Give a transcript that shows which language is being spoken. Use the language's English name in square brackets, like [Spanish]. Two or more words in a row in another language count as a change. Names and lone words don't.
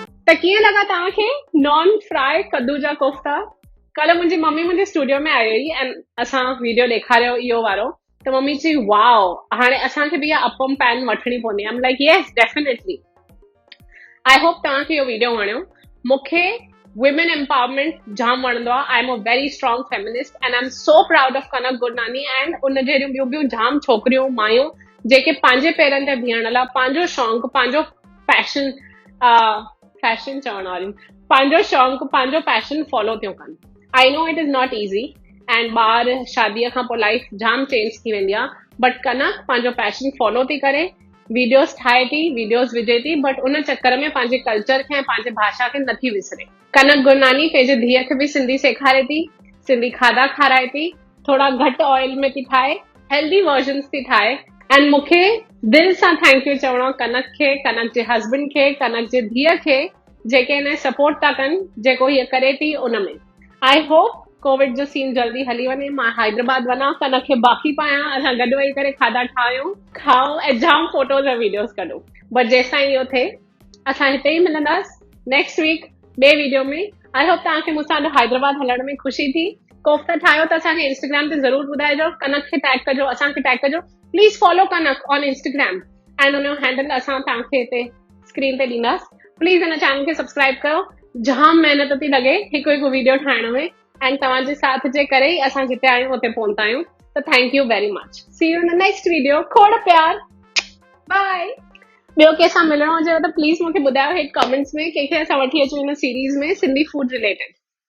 [Sindhi] त कीअं लॻा तव्हांखे [English] non fry [Sindhi] कद्दू जा कोफ्ता? कल्ह मुंहिंजी मम्मी मुंहिंजे स्टूडियो में आई हुई ऐं असां वीडियो ॾेखारियो इहो वारो, त मम्मी चई वाओ, हाणे असांखे बि इहा अपम पैन वठणी पवंदी। [English] I am like yes definitely. I hope [Sindhi] तव्हांखे इहो वीडियो वणियो। मूंखे [English] women empowerment [Sindhi] जाम वणंदो आहे। [English] I am a very strong feminist and I am so proud of [Sindhi] कनक गुरनानी एंड उन जहिड़ियूं ॿियूं जाम छोकिरियूं मायूं जेके पंहिंजे पेरनि ते बीहण लाइ पंहिंजो शौक़ु, पंहिंजो फैशन चवण वारियूं, पंहिंजो शौक़ु, पंहिंजो [English] passion follow [Sindhi] थियूं कनि। [English] I know it is not easy and [Sindhi] ॿार शादीअ खां पोइ लाइफ जाम चेंज थी वेंदी आहे, बट कनक पंहिंजो [English] passion follow [Sindhi] थी करे, वीडियोस ठाहे थी, वीडियोस विझे थी, बट उन चक्कर में पंहिंजे कल्चर खे ऐं पंहिंजे भाषा खे नथी विसरे। कनक गुरनानी पंहिंजे धीअ खे बि सिंधी सेखारे थी, सिंधी खाधा खाराए थी, थोड़ा घटि ऑयल में थी ठाहे, [English] healthy versions [Sindhi] थी ठाहे। एंड मूंखे दिलि सां [English] thank you [Sindhi] चवणो कनक खे, कनक जे हस्बैंड खे, कनक जे धीअ खे, जेके हिन सपोर्ट था कनि, जेको हीअ करे थी उन में। [English] I hope [Sindhi] कोविड जो सीन जल्दी हली वञे, मां हैदराबाद वञा, कनक खे बाक़ी पायां, असां गॾु वेही करे खाधा ठाहियूं, खाऊं ऐं जाम फोटोज़ ऐं वीडियोस कढूं। बट जेसिताईं इहो थिए असां हिते ई मिलंदासीं [English] next week [Sindhi] ॿिए वीडियो में। [English] I hope [Sindhi] तव्हांखे मूंसां हैदराबाद हलण में ख़ुशी थी। कोफ्ता ठाहियो त असांखे इंस्टाग्राम ते ज़रूरु ॿुधाइजो, कनक खे टैग कजो, असांखे टैग कजो। [English] please follow Kanak on Instagram and [Sindhi] हुनजो हैंडल असां तव्हांखे हिते स्क्रीन ते ॾींदासीं। प्लीज़ हिन चैनल खे सब्सक्राइब कयो, जाम महिनत थी लॻे हिकु हिकु वीडियो ठाहिण में एंड तव्हांजे साथ जे करे ई असां जिते आहियूं उते पहुता आहियूं। [English] त thank you very much. see you in the next video. [Sindhi] खोड़ प्यार, बाय। ॿियो कंहिंसां मिलणो हुजेव त प्लीज़ मूंखे ॿुधायो हेठि कमेंट्स में, कंहिंखे असां वठी अचूं हिन सीरीज़ में [English] Sindhi food related.